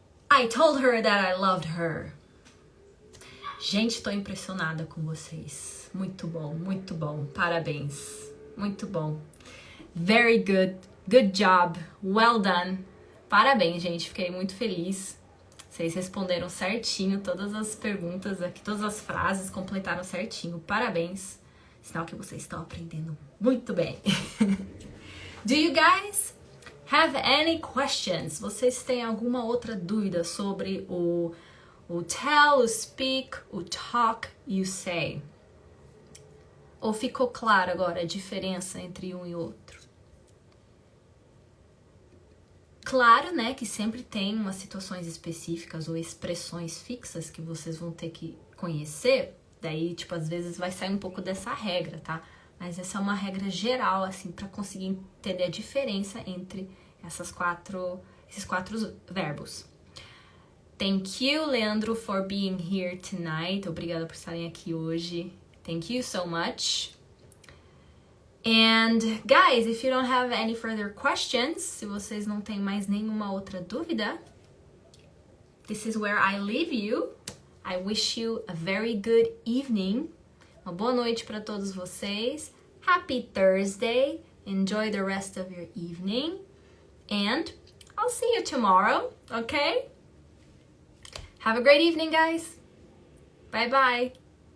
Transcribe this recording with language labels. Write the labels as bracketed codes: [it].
[en] I told her that I loved her. [pt] Gente, tô impressionada com vocês. Muito bom. Parabéns. Muito bom. [en] Very good. Good job. Well done. [pt] Parabéns, gente. Fiquei muito feliz. Vocês responderam certinho todas as perguntas aqui, todas as frases completaram certinho. Parabéns. Sinal que vocês estão aprendendo muito bem. [en] Do you guys have any questions? [pt] Vocês têm alguma outra dúvida sobre o tell, o speak, o talk e o say? Ou ficou claro agora a diferença entre um e outro? Claro, né, que sempre tem umas situações específicas ou expressões fixas que vocês vão ter que conhecer. Daí, tipo, às vezes vai sair um pouco dessa regra, tá? Mas essa é uma regra geral, assim, para conseguir entender a diferença entre esses quatro verbos. [en] Thank you, Leandro, for being here tonight. [pt] Obrigada por estarem aqui hoje. [en] Thank you so much. And guys, if you don't have any further questions, [pt] se vocês não têm mais nenhuma outra dúvida, [en] this is where I leave you. I wish you a very good evening. [pt] Uma boa noite para todos vocês. [en] Happy Thursday. Enjoy the rest of your evening. And I'll see you tomorrow, okay? Have a great evening, guys. Bye-bye.